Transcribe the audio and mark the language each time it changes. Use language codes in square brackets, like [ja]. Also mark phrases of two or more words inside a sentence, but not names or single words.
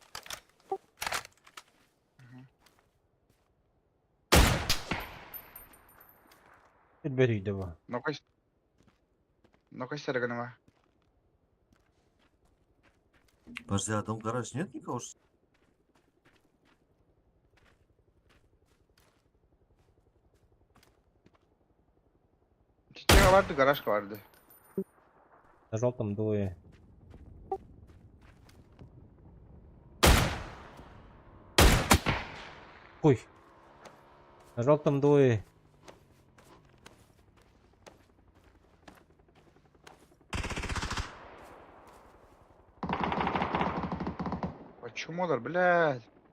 [ru] Бери давай. Ну-ка, Серега, Подожди, а там гараж нет никого? [tr] Çiçeğe vardı, garaj vardı. [ru] На желтом двое. Ой. На желтом двое. Почему, блядь?